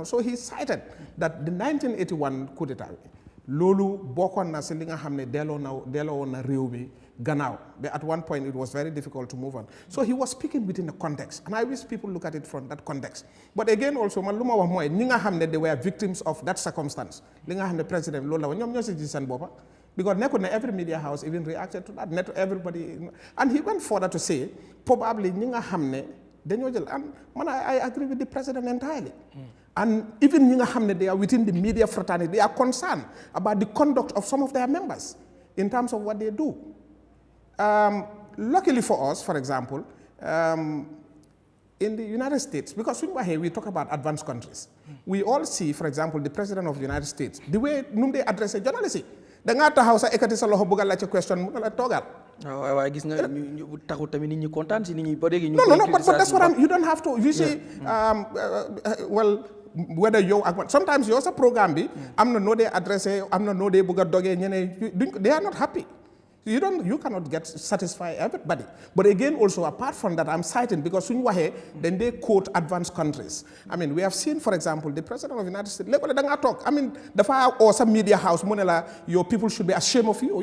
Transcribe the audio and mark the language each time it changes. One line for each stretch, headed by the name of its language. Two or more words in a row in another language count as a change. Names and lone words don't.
English: So he cited that the 1981 coup d'etat
Wolof: loolu bokkoon na si li nga xam ne delloo na réew mi gannaaw
English: but at one point it was very difficult to move on so he was speaking within a context and I wish people look at it from that context but again also
Wolof: man lu ma wax mooy ñi nga xam ne
English: they were victims of that circumstance
Wolof: li nga xam ne président loolu la wax ñoom ñoo si gis seen boppa
English: because
Wolof: nekkul ne
English: every media house even reacted to that not everybody and he went further to say probably
Wolof: ñi nga xam ne dañoo jël
English: and man I agree with the president entirely and even
Wolof: ñi nga xam ne
English: they are within the media fraternity they are concerned about the conduct of some of their members in terms of what they do luckily for us for example in the United States because when we're here we talk about advanced countries we all see for example the president of the United States the way
Wolof: nu mu dee adressé journaliste yi da ngaa taxaw sa ekkati sa loxo bëgg a laajte question mu la toogal waaye gis nga ñu taxu tamit nit ñi kontaan si nit ñi ba léegi ñu
English: no but that's what you don't have to you say well whether
Wolof: yow ak sometimes yow sa programme bi am na noo dee adressé am na noo dee bëgg a dogee ñeneen
English: they are not happy. You cannot get satisfy everybody. But again, also apart from that, I'm citing because then they quote advanced countries. I mean, we have seen, for example, the president of the United States. I mean, the fire or some media house, your people should be ashamed of you.